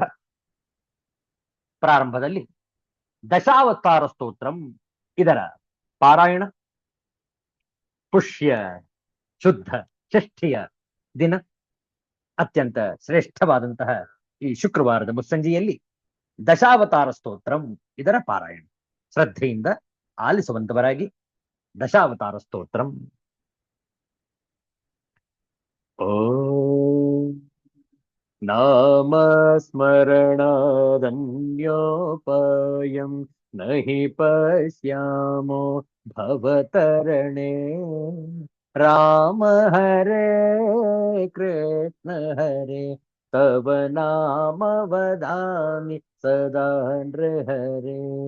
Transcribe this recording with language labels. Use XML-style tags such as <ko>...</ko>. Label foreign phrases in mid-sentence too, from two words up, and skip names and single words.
<kn>ಪ್ರಾರಂಭದಲ್ಲಿ ದಶಾವತಾರ ಸ್ತೋತ್ರಂ ಇದರ ಪಾರಾಯಣ ಪುಷ್ಯ ಶುದ್ಧ ಷಷ್ಠಿಯ ದಿನ ಅತ್ಯಂತ ಶ್ರೇಷ್ಠವಾದಂತಹ ಈ ಶುಕ್ರವಾರದ ಮುಸ್ಸಂಜೆಯಲ್ಲಿ ದಶಾವತಾರ ಸ್ತೋತ್ರಂ ಇದರ ಪಾರಾಯಣ ಶ್ರದ್ಧೆಯಿಂದ ಆಲಿಸುವಂತವರಾಗಿ ದಶಾವತಾರ ಸ್ತೋತ್ರಂ.</kn> <sa>ಓಂ नामस्मरणादन्योपायं नहि पश्यामो भवतरणे राम हरे कृष्ण हरे तव नाम वदामि सदा नृहरे</sa>